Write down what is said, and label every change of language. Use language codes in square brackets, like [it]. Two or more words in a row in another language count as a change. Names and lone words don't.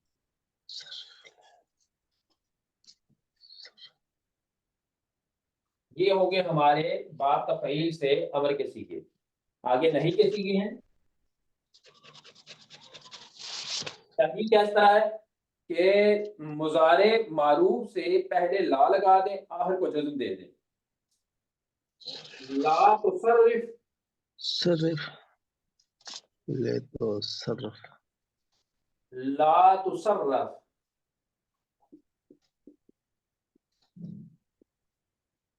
[ur] یہ ہو گئے ہمارے باب تفعیل سے امر کے صیغے. آگے نہیں کے صیغے ہیں. تفعیل کیا اس طرح ہے کہ مضارع معروف سے پہلے لا لگا دیں، آخر کو جزم دے دیں. [ar] لا تُصَرِّفْ, [ur] صرّف لے تو صرّف. [ar] لا تُصَرَّفْ.